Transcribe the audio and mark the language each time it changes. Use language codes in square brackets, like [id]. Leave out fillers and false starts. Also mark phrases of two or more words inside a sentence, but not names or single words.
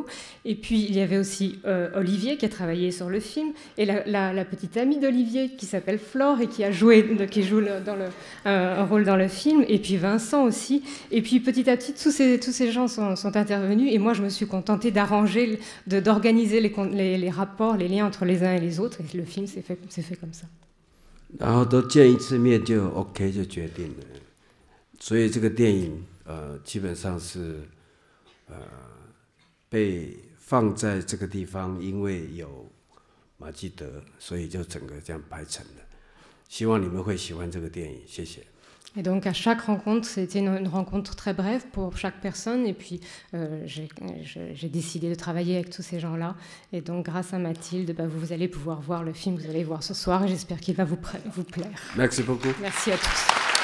[fr] Et puis il y avait aussi Olivier qui a travaillé sur le film et la petite amie d'Olivier qui s'appelle Flore et qui joue un rôle dans le film. Et puis Vincent aussi. Et puis petit à petit tous ces gens sont intervenus et moi je me suis contentée d'arranger, d'organiser les rapports, les liens entre les uns et les autres. Et le film s'est fait comme ça. [zh] 然后都见一次面就 OK 就决定了，所以这个电影基本上是被放在这个地方，因为有马基德，所以就整个这样拍成的。希望你们会喜欢这个电影，谢谢。 [fr] Et donc à chaque rencontre, c'était une rencontre très brève pour chaque personne. Et puis j'ai décidé de travailler avec tous ces gens-là. Et donc grâce à Mathilde, vous allez pouvoir voir le film, vous allez voir ce soir. Et j'espère qu'il va vous plaire. Merci beaucoup. Merci à tous.